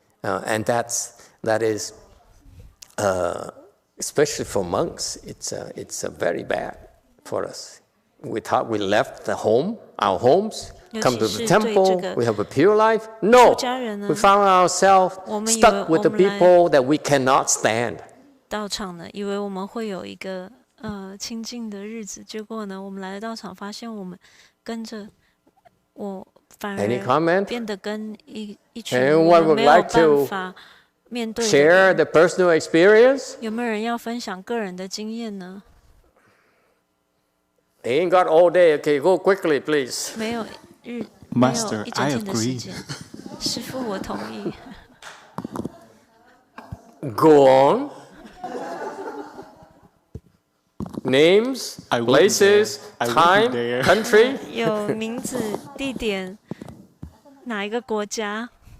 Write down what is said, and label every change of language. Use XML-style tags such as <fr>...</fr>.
<en>And that is, especially for monks, it's very bad for us. We thought we left our homes, come to the temple, we have a pure life. No, we found ourselves stuck with the people that we cannot stand.</en> <zh>道场呢，以为我们会有一个清净的日子，结果呢，我们来到道场，发现我们跟着我。反而变得跟一群人没有办法面对的人。</zh> <en>Share the personal experience?</en> <zh>有没有人要分享个人的经验呢</zh> <en>Ain't got all day. Okay, go quickly, please.</en> <zh>没有一整天的时间。师父，我同意。</zh> <en>Go on. Names, places, time, country.</en> <zh>有名字、地点，哪一个国家</zh>